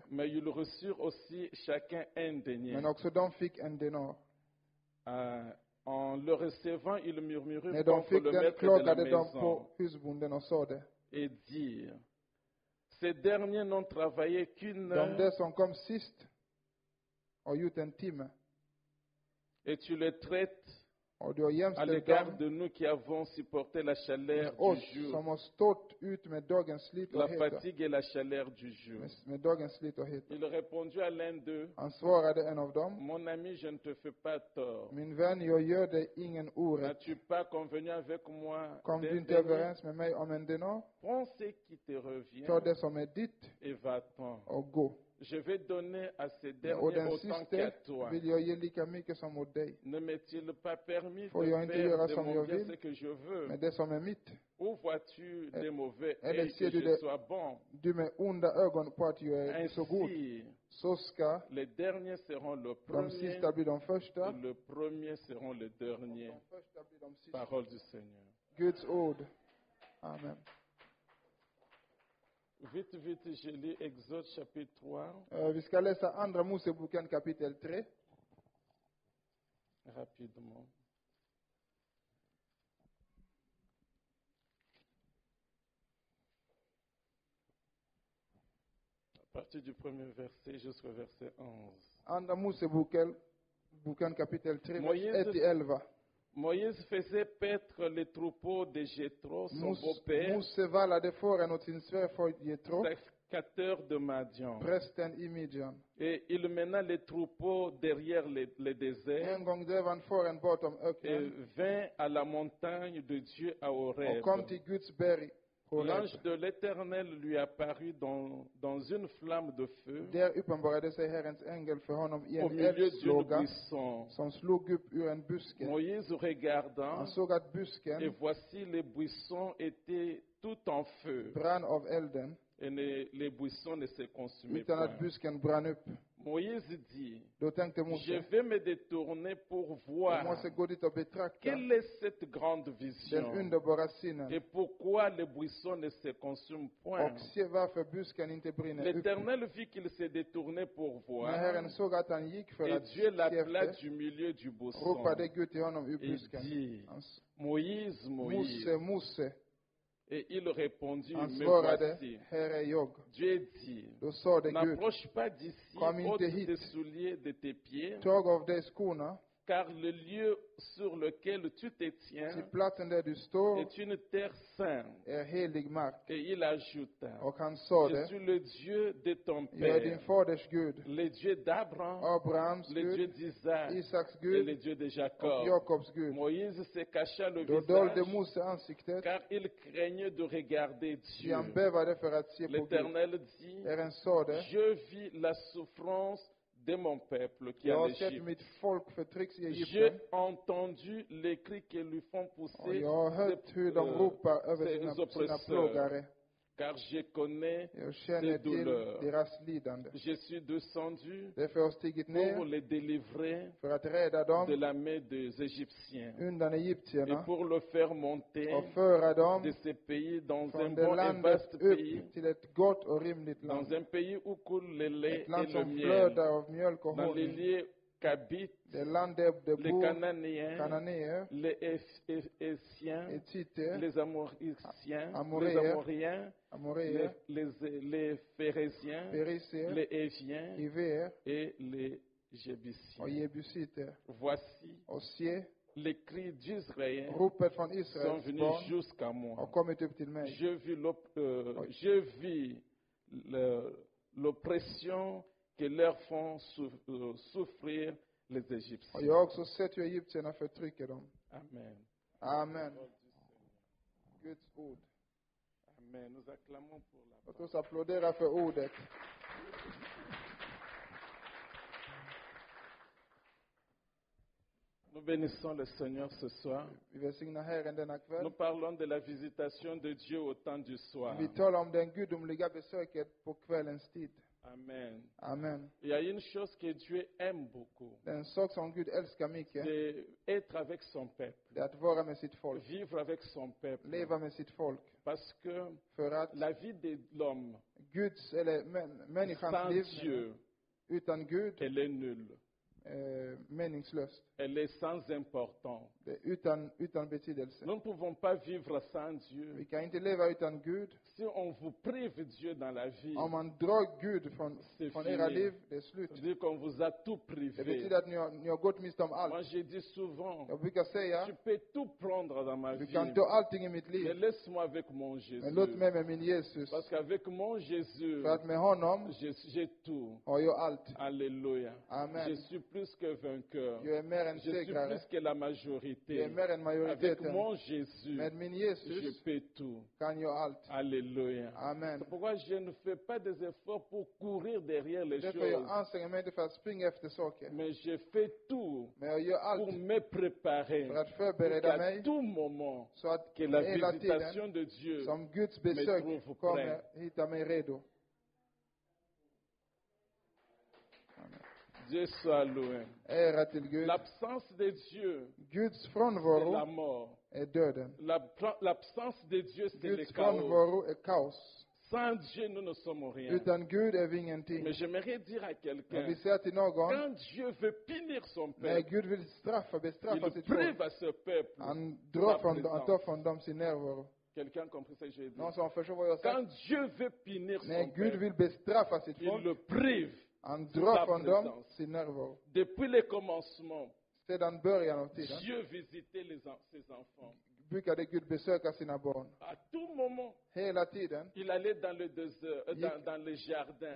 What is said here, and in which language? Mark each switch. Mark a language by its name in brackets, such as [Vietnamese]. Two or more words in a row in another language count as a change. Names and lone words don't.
[French] Mais ils reçurent aussi chacun un denier. [Swedish] Men också de fick en denar. [French] En le recevant, ils murmuraient [Swedish] När de [French] contre [Swedish] fick [French] le [Swedish] den [French] maître de la [Swedish] klagade de [French] maison [Swedish] på husbonden och sa det. [French] et dirent, ces derniers n'ont travaillé qu'une [Swedish] De [French] heure [Swedish] där som kom sist har gjort en timme. [French] et tu les traites [Swedish] Och du har [French] à [Swedish] jämställt [French] l'égard [Swedish] dem [French] de nous qui avons supporté la chaleur [Swedish] med [French] du [Swedish] oss [French] jour, [Swedish] som har stått ut med dagens slit och [French] la [Swedish] hetta. [French] fatigue et la chaleur du jour. [Swedish] Med dagens slit och hetta. [French] Il répondit à l'un d'eux, [Swedish] Han svarade en av dem. [French] mon ami, je ne te fais pas tort. [Swedish] Min vän, jag gör dig ingen orätt. [French] N'as-tu pas convenu avec moi [Swedish] Kom du [French] d'un [Swedish] inte [French] denier? [Swedish] överens med mig om en denar? [French] Prends ce qui te revient [Swedish] Ta det som är ditt [French] et va-t'en. [Swedish] och gå. [French] Je vais donner à ces [Swedish] Och [French] derniers [Swedish] den [French] autant qu'à [Swedish] siste [French] toi. [Swedish] vill jag ge lika mycket som åt dig. [French] Ne m'est-il pas permis [Swedish] Får [French] de [Swedish] jag inte [French] faire [Swedish] göra [French] de [Swedish] som [French] mon [Swedish] jag [French] bien [Swedish] vill? [French] ce que je veux? [Swedish] Men det som är mitt. [French] Où vois-tu des mauvais [Swedish] eller [French] et [Swedish] ser [French] que [Swedish] du [French] je [Swedish] det- [French] sois bon? [Swedish] Du med onda ögon på att jag är så god. [French] Ainsi, [Swedish] Så ska [French] les derniers seront le [Swedish] de [French] premier [Swedish] sista bli de första. [French] et le premier seront le dernier. [Swedish] De första blir de sista. [French] Parole du Seigneur. [Swedish] Guds ord. Amen. [French] Vite, vite, je lis Exode chapitre 3, [Swedish] Vi ska läsa andra Moseboken kapitel 3. [French] rapidement. À partir du premier verset jusqu'au verset 11. [Swedish] Andra Moseboken kapitel 3, vers [French] Moïse- [Swedish] 1-11. [French] Moïse faisait paître les troupeaux de Jéthro, son beau-père, [Swedish] Mose valade föra åt sin svärfar Jetro, [French] sacrificateur de Madian. [Swedish] prästen i Midjan. [French] Et il mena les troupeaux derrière le désert [Swedish] En gång drev han fåren bortom [French] et [Swedish] öknen [French] vint à la montagne de Dieu à Horeb. [Swedish] och kom till Guds berg, Horeb. [French] L'ange de l'Éternel lui apparut dans une flamme de feu [Swedish] Där uppenbarade sig Herrens ängel för honom i [French] au [Swedish] en [French] milieu d'une [Swedish] eldslåga [French] buisson. [Swedish] som slog upp ur en buske. [French] Moïse regarda, [Swedish] Han såg att [French] et [Swedish] busken [French] voici les buissons étaient tout en feu, [Swedish] brann av elden [French] et les buissons ne se consumaient [Swedish] utan att [French] pas. [Swedish] busken brann upp. [French] Moïse dit, [Swedish] Då tänkte [French] je [Swedish] Mose, [French] vais me détourner pour [Swedish] jag [French] voir [Swedish] måste gå dit och betrakta [French] quelle est cette grande [Swedish] den [French] vision [Swedish] underbara synen [French] et pourquoi les buissons ne se consument point. [Swedish] och se varför busken inte brinner upp. [French] L'Éternel vit qu'il se détournait pour [Swedish] När [French] voir, [Swedish] Herren såg att han gick för [French] et [Swedish] att [French] Dieu [Swedish] se [French] l'appela [Swedish] efter, [French] du milieu du buisson. [Swedish] ropade Gud till honom ur [French] Et [Swedish] busken. [French] dit, [Swedish] Han s- [French] Moïse, Moïse. [Swedish] Mose, [French] Et il répondit, [Swedish] han [French] me [Swedish] svarade, [French] voici. [Swedish] här är jag. [French] Dieu dit, [Swedish] Då sade Gud, [French] n'approche pas d'ici, [Swedish] Kom inte [French] ôte [Swedish] hit. [French] tes souliers de tes pieds, [Swedish] tag av dig skorna, [French] car le lieu sur lequel tu te tiens [Swedish] till platsen där du står [French] est une terre sainte. [Swedish] är helig mark. [French] Et il ajouta, [Swedish] Och han [French] je [Swedish] sade, [French] suis le Dieu de ton [Swedish] jag är din [French] père, [Swedish] faders Gud, [French] le Dieu d'Abraham, [Swedish] Abrahams [French] le Dieu [Swedish] Gud, [French] d'Isaac [Swedish] Isaks [French] et le [Swedish] Gud [French] Dieu de [Swedish] och [French] Jacob. [Swedish] Jakobs Gud. [French] Moïse se cacha le [Swedish] Då dolde [French] visage, [Swedish] Mose ansiktet, [French] car il craignait de regarder [Swedish] ty [French] Dieu. [Swedish] han bävade för att se på Gud. [French] L'Éternel dit, [Swedish] Herren sade, [French] je vis la souffrance de mon peuple qui est [Swedish] jag [French] en [Swedish] har sett [French] Égypte. [Swedish] mitt folk förtrycks i [French] J'ai [Swedish] Egypten [French] entendu les cris qu'ils lui font [Swedish] och [French] pousser [Swedish] jag har hört hur de ropar över [French] ses [Swedish] sina [French] oppresseurs, [Swedish] plågare. [French] car je connais [Swedish] Jag [French] ses [Swedish] känner till [French] douleurs. [Swedish] deras lidande. [French] Je suis descendu [Swedish] Därför har jag stigit [French] pour [Swedish] ner [French] les délivrer [Swedish] för att rädda [French] de [Swedish] dem [French] la main des Égyptiens [Swedish] undan [French] et [Swedish] egyptierna [French] pour le faire monter [Swedish] och föra dem [French] de ce pays dans un [Swedish] från det [French] bon et [Swedish] landet [French] vaste pays, [Swedish] upp till ett gott och rimligt land. [French] dans un pays où coule le lait [Swedish] Ett land [French] et le [Swedish] som [French] miel, [Swedish] flödar av mjölk och [French] dans les [Swedish] honung. [French] lieux qu'habitent [Swedish] Det land där det [French] les [Swedish] bor [French] Cananéens, [Swedish] kananéer, [French] les Essiens, [Swedish] etiter, [French] les Amoriciens, [Swedish] Amoréens, [French] les Amoriens, [Swedish] amoréer, [French] les Phérésiens, [Swedish] perisier, [French] les Éviens [Swedish] hiver [French] et les [Swedish] och [French] Jébusiens. [Swedish] jebusiter. [French] Voici, [Swedish] Och se, [French] les cris d'Israël [Swedish] ropet från [French] sont [Swedish] Israels [French] venus [Swedish] barn [French] jusqu'à moi. [Swedish] har kommit upp till mig. [French] Je vis l'oppression que leur font souffrir les [Swedish] Och [French] Égyptiens. [Swedish] jag har också sett hur egyptierna förtrycker dem. [French] Amen. [Swedish] Amen. Guds ord. [French] Amen. Nous acclamons pour la [Swedish] Låt oss applådera för ordet. [French] Nous bénissons le Seigneur ce soir. [Swedish] Vi välsignar Herren denna kväll. [French] Nous parlons de la visitation de Dieu au temps du soir. [Swedish] Vi talar om den gudomliga besöket på kvällens tid. [French] Amen. [Swedish] Amen. [French] Il y a une chose que Dieu aime beaucoup, [Swedish] Det är en sak som Gud älskar mycket. [French] c'est être avec son peuple, [Swedish] Det är att vara med sitt folk. [French] vivre avec son peuple. [Swedish] Leva med sitt folk. [French] Parce que [Swedish] För att [French] la vie de l'homme [Swedish] Guds, eller människans [French] sans [Swedish] liv [French] Dieu, [Swedish] utan Gud [French] elle est nulle. [Swedish] meningslöst. [French] Elle est sans importance. [Swedish] Det är utan betydelse. [French] Nous ne pouvons pas vivre sans Dieu. [Swedish] Vi kan inte leva utan Gud. [French] Si on vous prive Dieu dans la vie, [Swedish] Om man drar Gud från era liv, det är slut. [French] ça veut dire qu'on vous a tout [Swedish] Det [French] privé. [Swedish] betyder att ni har gått miste om [French] Moi, [Swedish] allt. [French] je dis souvent, [Swedish] Jag brukar säga, [French] tu peux tout prendre dans ma [Swedish] du [French] vie, [Swedish] kan ta allting i mitt [French] mais [Swedish] liv. [French] laisse-moi avec mon [Swedish] Men låt [French] Jésus. [Swedish] mig med min Jesus. [French] Parce qu'avec mon Jésus, [Swedish] För att med honom [French] j'ai tout. [Swedish] har jag allt. [French] Alléluia. [Swedish] Amen. [French] Je suis plus que vainqueur. [Swedish] Jag är mer än [French] Je suis [Swedish] segrare. [French] plus que la [Swedish] Jag är [French] majorité. [Swedish] mer än [French] Avec [Swedish] majoriteten. [French] mon Jésus, [Swedish] Med min [French] je [Swedish] Jesus [French] peux tout. [Swedish] kan jag allt. [French] Alléluia. [Swedish] Amen. [French] C'est pourquoi je ne fais pas des efforts pour courir derrière les [Swedish] Därför jag [French] choses. [Swedish] anstränger mig inte för att springa efter saker. [French] Mais je fais tout [Swedish] Men jag gör [French] pour [Swedish] allt [French] me préparer. [Swedish] för att [French] Pour [Swedish] förbereda [French] qu'à [Swedish] mig [French] tout moment, [Swedish] så att [French] que la [Swedish] hela [French] visitation [Swedish] tiden [French] de Dieu [Swedish] som Guds [French] me [Swedish] besök [French] trouve [Swedish] kommer [French] prêt. [Swedish] hitta mig redo. [French] Dieu soit loué. [Swedish] Ära till Gud. [French] L'absence de Dieu, [Swedish] Guds [French] c'est la [Swedish] frånvaro [French] mort. [Swedish] är döden. [French] L'absence de Dieu, c'est le [Swedish] Guds [French] chaos. [Swedish] frånvaro är kaos. [French] Sans Dieu, nous ne sommes rien. [Swedish] Utan Gud är vi ingenting. [French] Mais j'aimerais dire à [Swedish] Jag [French] quelqu'un, [Swedish] vill säga till någon, [French] quand Dieu veut punir son [Swedish] när [French] peuple, [Swedish] Gud vill bestraffa [French] il [Swedish] sitt folk, [French] prive à ce peuple [Swedish] han [French] sa [Swedish] tar [French] présence. [Swedish] från dem sin närvaro. [French] Quelqu'un a compris ce que j'ai dit? [Swedish] Någon som förstår vad jag [French] Quand [Swedish] sagt? [French] Dieu veut punir [Swedish] När [French] son [Swedish] Gud [French] peuple, [Swedish] vill bestraffa sitt [French] il [Swedish] folk, [French] le prive. [Swedish] han [French] sa [Swedish] drar från dem [French] présence. [Swedish] sin närvaro. [French] Depuis le commencement, [Swedish] Sedan början av tiden [French] Dieu visitait ses enfants. [Swedish] brukade Gud besöka sina barn. [French] À tout moment, [Swedish] Hela tiden [French] il allait dans le désert, dans le jardin.